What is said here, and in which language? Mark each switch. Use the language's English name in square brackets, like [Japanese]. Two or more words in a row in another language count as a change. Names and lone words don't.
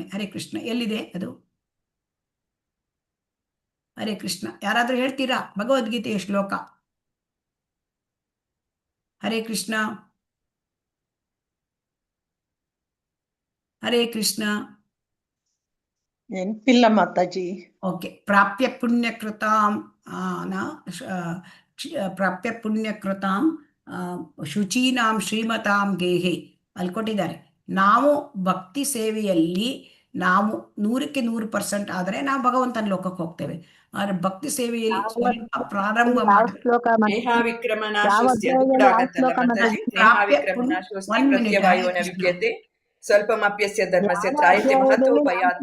[Kannada] ಹರೇ ಕೃಷ್ಣ. ಎಲ್ಲಿದೆ ಅದು? ಹರೇ ಕೃಷ್ಣ. ಯಾರಾದರೂ ಹೇಳ್ತೀರಾ ಭಗವದ್ಗೀತೆಯ ಶ್ಲೋಕ? ಹರೇ ಕೃಷ್ಣ. ಹರೇ ಕೃಷ್ಣ. ನೆನಪಿಲ್ಲ ಮಾತಾಜಿ. ಓಕೆ. [Sanskrit] ಪ್ರಾಪ್ಯ ಪುಣ್ಯಕೃತಾಂ ಪ್ರಾಪ್ಯ ಪುಣ್ಯಕೃತಾಂ ಶುಚೀನಾಂ ಶ್ರೀಮತಾಂ ಗೇಹೆ [Kannada] ಅಲ್ಲಿ ಕೊಟ್ಟಿದ್ದಾರೆ. ನಾವು ಭಕ್ತಿ ಸೇವೆಯಲ್ಲಿ ನಾವು 100% ಆದರೆ ನಾವು ಭಗವಂತನ ಲೋಕಕ್ಕೆ ಹೋಗ್ತೇವೆ. ಆದರೆ ಭಕ್ತಿ ಸೇವೆಯಲ್ಲಿ ಸ್ವಲ್ಪ ಪ್ರಾರಂಭ ಮಾಡಿ [Sanskrit] ಸ್ವಲ್ಪಮಪ್ಯಸ್ಯ ಧರ್ಮಸ್ಯ ತ್ರಾಯತೆ ಮಹತೋ ಭಯಾತ್.